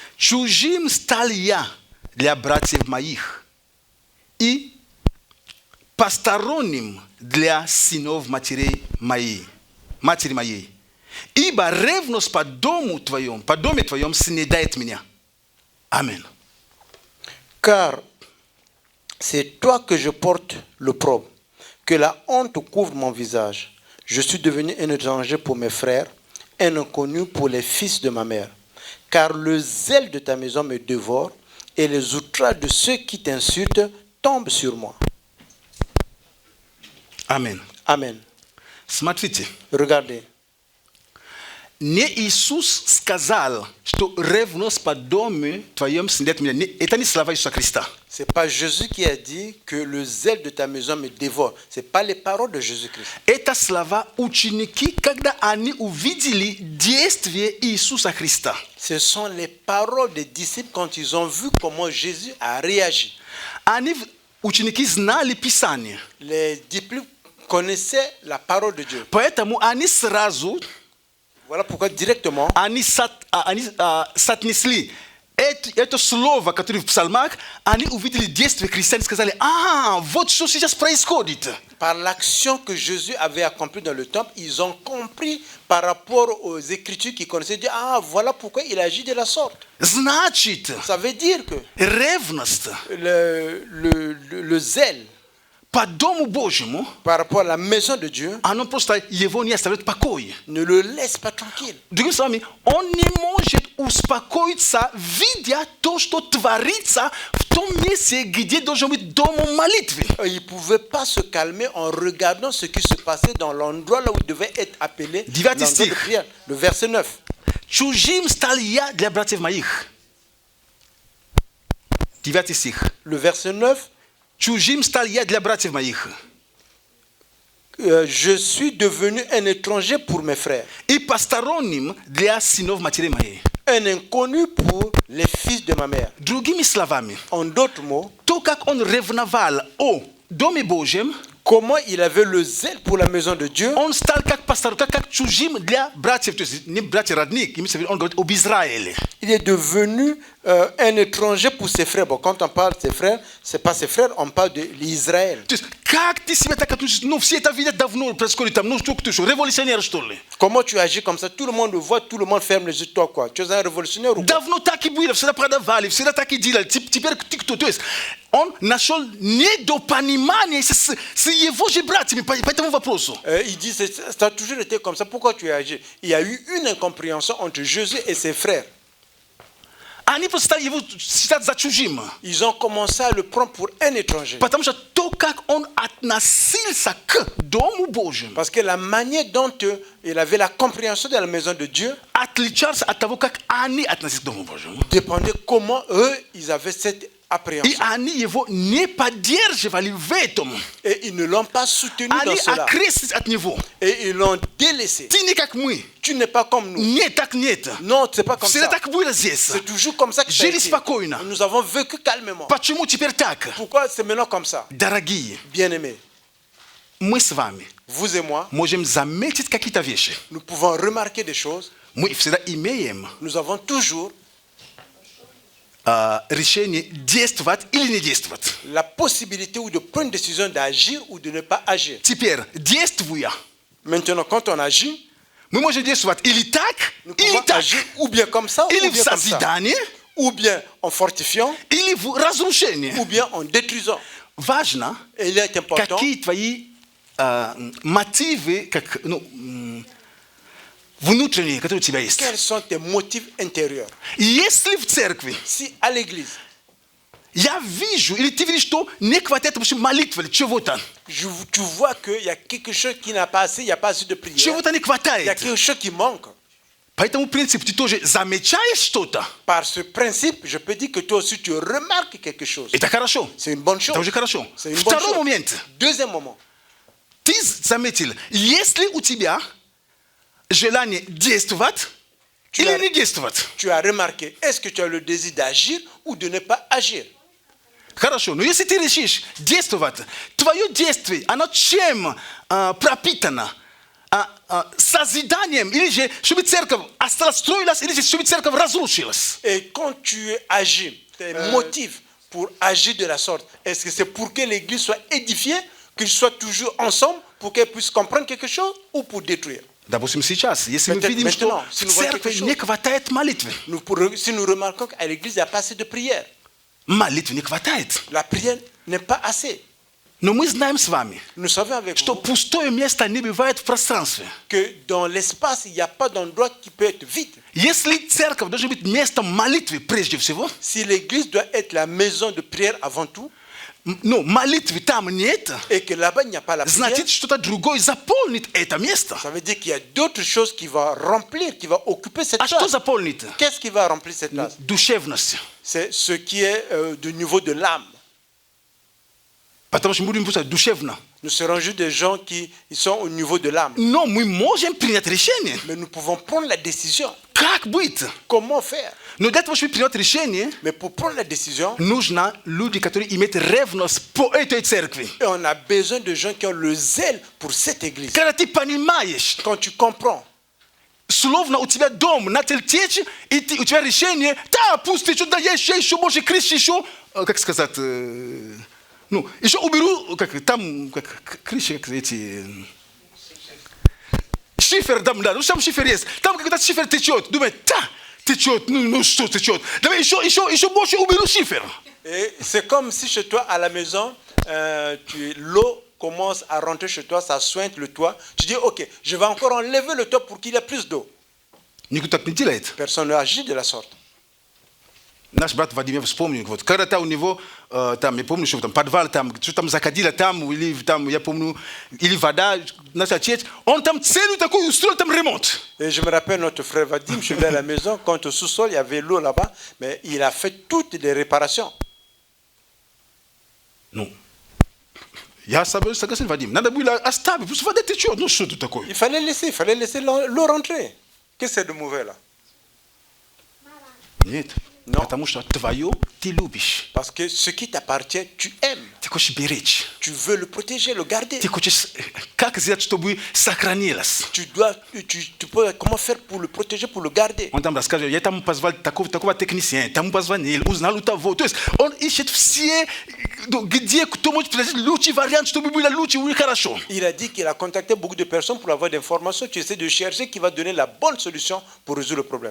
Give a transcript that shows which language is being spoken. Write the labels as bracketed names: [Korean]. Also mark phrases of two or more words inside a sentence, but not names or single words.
[Russian] «Чужим стал я для братьев моих, и посторонним для сынов матерей матери моей. Ибо ревность по доме твоем снедает меня. Аминь. [French] Car c'est toi que je porte l'opprobre, que la honte couvre mon visage. Je suis devenu un étranger pour mes frères, un inconnu pour les fils de ma mère. Car le zèle de ta maison me dévore, et les outrages de ceux qui t'insultent tombent sur moi. Amen. Amen. [Russian] Смотрите, [French] Regardez. [Russian] не Иисус сказал, что ревность по дому твоем снедает меня. Это не слова Иисуса Христа. [French] C'est pas Jésus qui a dit que le zèle de ta maison me dévore. C'est pas les paroles de Jésus-Christ. [Russian] Это слова ученики, когда они увидели действие Иисуса Христа. [French] Ce sont les paroles des disciples quand ils ont vu comment Jésus a réagi. [Russian] Они, ученики, знали Писание. [French] Les disciples connaissaient la parole de Dieu. [Russian] Поэтому они сразу [French] Voilà pourquoi directement, [Russian] они соотнесли это слово, которое в псалмах, они увидели действие христиан и сказали, вот что сейчас происходит. [French] par l'action que Jésus avait accomplie dans le temple, ils ont compris par rapport aux Écritures qu'ils connaissaient Dieu, voilà pourquoi il agit de la sorte. [Russian] Значит, [French] Ça veut dire que [Russian] ревность [French] le zèle [Russian] по Дому Божьему, [French] par rapport à la maison de Dieu [Russian] оно просто его не оставляет в покое. [French] ne le laisse pas tranquille. [Russian] Другими словами, он не может успокоиться, видя то, что творится в том месте, где должен быть дом молитвы. [French] Il ne pouvait pas se calmer en regardant ce qui se passait dans l'endroit là où il devait être appelé l'endroit de prière. Le verset 9. [Russian] Чужим стал я для братьев моих. 9 стих. [French] Le verset 9. [Russian] Чужим стал я для братьев моих. [French] Je suis devenu un étranger pour mes frères. [Russian] И посторонним для сынов матери моей. [French] Un inconnu pour les fils de ma mère. [Russian] Другими словами, [French] En d'autres mots, [Russian] то, как он ревновал о Доме Божьем, [French] comment il avait le zèle pour la maison de Dieu, [Russian] он стал как пастор, как чужим для братьев, то есть не братья родных, он говорит об Израиле. [French] il est devenu un étranger pour ses frères. Bon, quand on parle de ses frères, c'est pas ses frères, on parle de l'Israël. [Russian] То есть, как ты себя так относишься? Ну, все это видят давно, происходит там, ну, что ты что, революционер, что ли? [French] Comment tu agis comme ça? Tout le monde le voit, tout le monde ferme les yeux. Toi, quoi? Tu es un révolutionnaire ou quoi? [Russian] Давно так и было, всегда продавали, всегда так и делали. Теперь ты кто? То есть, он нашел недопонимание с его же братьями по этому вопросу. [French] Il dit, ça a toujours été comme ça. Pourquoi tu as agi? Il y a eu une incompréhension entre Jésus et ses frères. [Russian] Они просто стали его считать за чужим. [French] Ils ont commencé à le prendre pour un étranger. [Russian] Потому что то, как он относился к Дому Божьему, [French] Parce que la manière dont il avait la compréhension de la maison de Dieu [Russian] отличался от того, как они относились к Дому Божьему. [French] dépendait comment eux, ils avaient cette [Russian] И [French] appréhension. [Russian] они его не поддерживали в этом. [French] Et ils ne l'ont pas soutenu [Russian] Они [French] dans cela. [Russian] окреслились от него. [French] Et ils l'ont délaissé. [Russian] Ты не как мы. [French] Tu n'es pas comme nous. [Russian] Нет, так нет. [French] Non, c'est pas comme [Russian] Всегда [French] ça. [Russian] так было здесь. [French] C'est toujours comme ça que ça a [Russian] Жили [French] été. [Russian] спокойно. [French] Nous avons vécu calmement. [Russian] Почему теперь так? [French] Pourquoi c'est maintenant comme ça? [Russian] Дорогие, [French] Bien-aimés, [Russian] мы с вами [French] vous et moi, [Russian] можем заметить какие-то вещи. [French] nous pouvons remarquer des choses. [Russian] Мы всегда имеем [French] Nous avons toujours [Russian] решение действовать или не действовать. [French] la possibilité ou de prendre une décision d'agir ou de ne pas agir. [Russian] Теперь, действуя, [French] Maintenant, quand on agit, [Russian] мы можем действовать или так, [French] nous [Russian] или [French] pouvons [Russian] так. [French] agir ou bien comme ça, [Russian] Или [French] ou [Russian] в [French] bien comme ça. [Russian] созидании, [French] Ou bien en fortifiant, [Russian] или в разрушении. [French] ou bien en détruisant. [Russian] Важно, [French] Et il est important [Russian] какие твои мотивы, внутренние, которые у тебя есть. [French] quels sont tes motifs intérieurs. [Russian] Если в церкви [French] Si à l'église, [Russian] я вижу, или ты видишь, что не хватает молитвы, чего-то. [French] tu vois qu'il y a quelque chose qui n'a pas assez, il n'y a pas assez de prière, [Russian] Чего-то не [French] il y a [Russian] хватает. [French] quelque chose qui manque. [Russian] По этому принципу ты тоже замечаешь что-то. [French] Par ce principe, je peux dire que toi aussi tu remarques quelque chose. [Russian] Это хорошо. [French] C'est une bonne chose. [Russian] Это уже хорошо. [French] C'est une bonne [Russian] Второй [French] chose. [Russian] момент. [French] Deuxième moment, [Russian] Ты заметил, если у тебя желание действовать или [French] as- [Russian] не действовать. [French] tu as remarqué, est-ce que tu as le désir d'agir ou de ne pas agir? [Russian] Хорошо, но если ты решишь действовать, твое действие, оно чем пропитано? Созиданием, или же, чтобы церковь строилась, или же, чтобы церковь разрушилась. [French] Et quand tu agis, tes motifs pour agir de la sorte, est-ce que c'est pour que l'église soit édifiée, qu'ils soient toujours ensemble pour qu'elles puissent comprendre quelque chose ou pour détruire. [Russian] Допустим, сейчас, если мы [French] Peut-être [Russian] видим, что [French] maintenant, [Russian] в [French] si nous voyons [Russian] церкви [French] quelque chose. [Russian] не хватает молитвы, [French] Si nous remarquons qu'à l'église, il n'y a pas assez de prière. [Russian] молитвы не хватает. [French] La prière n'est pas assez. [Russian] Но мы знаем с вами, [French] Nous savons avec [Russian] что [French] vous [Russian] пустое место не бывает в пространстве. [French] que dans l'espace, il n'y a pas d'endroit qui peut être vide. [Russian] Если церковь должна быть местом молитвы прежде всего, [French] Si l'église doit être la maison de prière avant tout, [Russian] ну, молитвы там нет, [French] et que là-bas, il n'y a pas la prière, [Russian] значит, что-то другое заполнит это место. [French] ça veut dire qu'il y a d'autres choses qui vont remplir, qui vont occuper cette [Russian] А что [French] place. [Russian] заполнит? [French] Qu'est-ce qui va remplir cette place? [Russian] Душевность. [French] C'est ce qui est du niveau de l'âme. [Russian] Потому что мы будем писать душевно. [French] Nous serons juste des gens qui ils sont au niveau de l'âme. [Russian] Но мы можем принять решение. [French] Mais nous pouvons prendre la décision. [Russian] Как быть? [French] Comment faire? [Russian] Но для того, чтобы принять решение, [French] Mais pour prendre la décision, [Russian] нужно люди, которые имеют ревность по этой церкви. [French] et on a besoin de gens qui ont le zèle pour cette église. [Russian] Когда ты понимаешь, [French] Quand tu comprends, [Russian] словно у тебя дом начал течь, и у тебя решение, да, пусть течет, да, я еще больше крыш, еще, как сказать, ну, еще уберу, как там, как крыши, как эти, шифер там, да, ну, там шифер есть, там когда шифер течет, думает, да, течет, ну что течет, давай еще больше уберу шифер. [French] et c'est comme si chez toi à la maison, l'eau commence à rentrer chez toi, ça sointe le toit. Tu dis, ok, je vais encore enlever le toit pour qu'il y ait plus d'eau. [Russian] Никто так не делает. [French] Personne ne agit de la sorte. [Russian] Наш брат Владимир вспомнил, вот, когда-то у него, там, я помню, что там подвал, там, что там закадило там, или там, я помню, или вода начала течь, он там целую такую устроил там ремонт. [French] Et je me rappelle notre frère Vadim, je suis allé à la maison, quand au sous-sol, il y avait l'eau là-bas, mais il a fait toutes les réparations. [Russian] Ну, я согласен, Вадим, надо было оставить, пусть вода течет, ну что тут такое? [French] Il fallait laisser l'eau rentrer. Qu'est-ce que c'est de mauvais là? [Russian] Нет, Но. потому что твое ты любишь, [French] Parce que ce qui t'appartient, tu aimes. [Russian] ты хочешь беречь, [French] Tu veux le protéger, le garder. [Russian] ты хочешь, как сделать, чтобы сохранилось. [French] Tu peux, comment faire pour le protéger, pour le garder? [Russian] Он там рассказывает, я там позвал такого технисиана, тому позвонил, узнал у того. То есть он ищет все, где кто может предложить лучший вариант, чтобы было лучше и хорошо. [French] Il a dit qu'il a contacté beaucoup de personnes pour avoir des informations. Tu essaies de chercher qui va donner la bonne solution pour résoudre le problème.